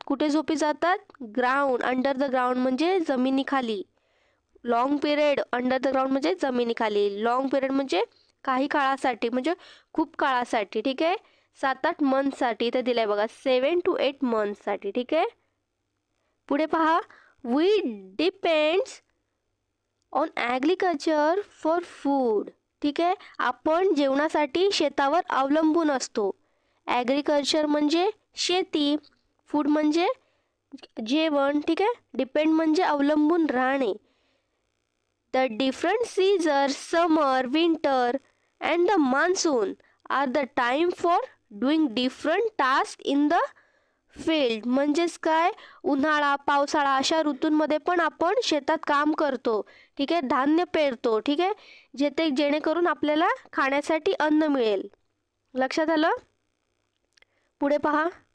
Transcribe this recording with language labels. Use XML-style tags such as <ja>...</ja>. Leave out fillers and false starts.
<mr>कुठे झोपी जातात, ग्राउंड,</mr> <en>under the ground</en> <mr>म्हणजे जमिनीखाली.</mr> <en>long period, under the ground</en> <mr>म्हणजे जमिनीखाली. लॉंग पिरियड म्हणजे काही काळासाठी, म्हणजे खूप काळासाठी. ठीक आहे, 7-8 मंथसाठी इथे दिलंय बघा,</mr> <en>7 to 8 months</en> <mr>साठी. ठीक आहे, पुढे पहा.</mr> <en>We depends on agriculture for food.</en> <mr>ठीक आहे, आपण जेवणासाठी शेतावर अवलंबून असतो. ॲग्रिकल्चर म्हणजे शेती, फूड म्हणजे जेवण. ठीक आहे, डिपेंड म्हणजे अवलंबून राहणे.</mr> <en>The different seasons, summer, winter and the monsoon are the time for doing different tasks in the field.</en> <mr>म्हणजेच काय, उन्हाळा, पावसाळा अशा ऋतूंमध्ये पण आपण शेतात काम करतो. ठीक आहे, धान्य पेरतो. ठीक आहे, जेणेकरून आपल्याला खाण्यासाठी अन्न मिळेल. लक्षात आलं? पुढे पहा.</mr>